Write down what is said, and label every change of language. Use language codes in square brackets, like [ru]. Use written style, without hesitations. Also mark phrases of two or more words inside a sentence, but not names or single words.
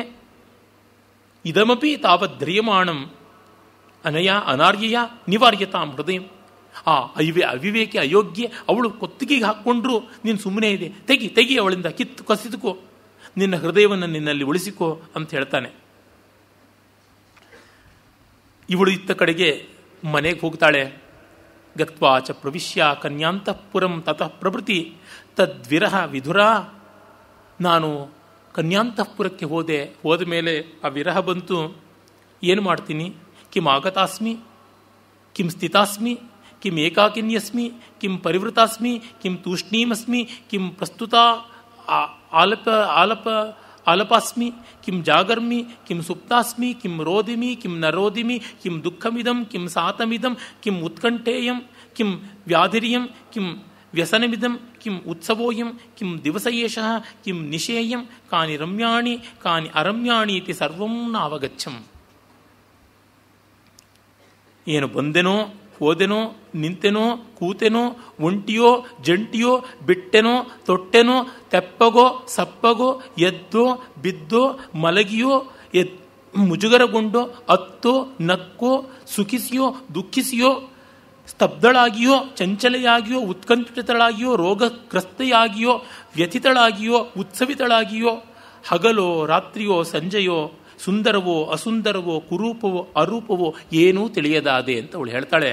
[sa] ಇದಮಪಿ ತಾವದ್ರಿಯಮಾಣಂ ಅನಯ ಅನಾರ್ಯಯ ನಿವಾರ್ಯತಾಂ ಹೃದಯ. [kn] ಅವಿವೇಕಿ ಅಯೋಗ್ಯ, ಅವಳು ಕೊತ್ತಿಗೆಗೆ ಹಾಕ್ಕೊಂಡ್ರು ನೀನು ಸುಮ್ಮನೆ ಇದೆ, ತೆಗಿ ಅವಳಿಂದ ಕಿತ್ತು ಕಸಿದುಕೋ, ನಿನ್ನ ಹೃದಯವನ್ನು ನಿನ್ನಲ್ಲಿ ಉಳಿಸಿಕೋ ಅಂತ ಹೇಳ್ತಾನೆ. ಇವಳು ಇತ್ತ ಕಡೆಗೆ ಮನೆಗೆ ಹೋಗ್ತಾಳೆ. [sa] ಗತ್ವಾ ಚ ಪ್ರವಿಶ್ಯ ಕನ್ಯಾಂತಃಪುರಂ ತತಃ ಪ್ರಭೃತಿ ತದ್ವಿರಹ ವಿಧುರ. [kn] ನಾನು ಕನ್ಯಾಂತಃಪುರಕ್ಕೆ ಹೋದ ಮೇಲೆ ಆ ವಿರಹ ಬಂತು. ಏನು ಮಾಡ್ತೀನಿ. [sa] ಕಿಂ ಆಗತಾಸ್ಮಿ, ಕಿಂ ಸ್ಥಿತಾಸ್ಮಿ, ಕಿಂ ಏಕಾಕಿನ್ಯಸ್ಮಿ, ಕಿಂ ಪರಿವೃತಾಸ್ಮಿ, ಕಿಂ ತೂಷ್ಣೀಮಸ್ಮಿ, ಕಿಂ ಪ್ರಸ್ತುತ ಆಲಪಾಸ್ಮಿ, ಕಿಂ ಜಾಗರ್ಮಿ, ಕಿಂ ಸುಪ್ತಾಸ್ಮಿ, ಕಿಂ ರೋದಿಮಿ, ಕಿಂ ನ ರೋದಿಮಿ, ಕಿಂ ದುಃಖಮಿದಂ, ಕಿಂ ಸಾತಮಿದಂ, ಕಿಂ ಉತ್ಕಂಠೇಯಂ, ಕಿಂ ವ್ಯಾಧಿರ್ಯಂ, ಕಿಂ ವ್ಯಸನಮಿದಂ ಕಿಂ ಉತ್ಸವೋಯಂ ಕಿಂ ದಿವಸಯೇಷಃ ಕಿಂ ನಿಶೇಯಂ ಕಾನಿ ರಮ್ಯಾಣಿ ಕಾನಿ ಅರಮ್ಯಾಣಿ ಇತಿ ಸರ್ವಂ ನಾವಗಚ್ಚಂ. [kn] ಏನು ಬಂದೆನೋ, ಹೋದೆನೋ, ನಿಂತೆನೋ, ಕೂತೆನೋ, ಒಂಟಿಯೋ, ಜಂಟಿಯೋ, ಬಿಟ್ಟೆನೋ, ತೊಟ್ಟೆನೋ, ತೆಪ್ಪಗೋ, ಸಪ್ಪಗೋ, ಎದ್ದೋ, ಬಿದ್ದೋ, ಮಲಗಿಯೋ, ಮುಜುಗರಗೊಂಡೋ, ಅತ್ತೋ, ನಕ್ಕೋ, ಸುಖಿಸಿಯೋ, ದುಃಖಿಸಿಯೋ, ಸ್ತಬ್ಧಳಾಗಿಯೋ, ಚಂಚಲೆಯಾಗಿಯೋ, ಉತ್ಕಂಠಿತಳಾಗಿಯೋ, ರೋಗಗ್ರಸ್ತೆಯಾಗಿಯೋ, ವ್ಯಥಿತಳಾಗಿಯೋ, ಉತ್ಸವಿತಳಾಗಿಯೋ, ಹಗಲೋ, ರಾತ್ರಿಯೋ, ಸಂಜೆಯೋ, ಸುಂದರವೋ, ಅಸುಂದರವೋ, ಕುರೂಪವೋ, ಅರೂಪವೋ ಏನೂ ತಿಳಿಯದಾದೆ ಅಂತ ಅವಳು ಹೇಳ್ತಾಳೆ.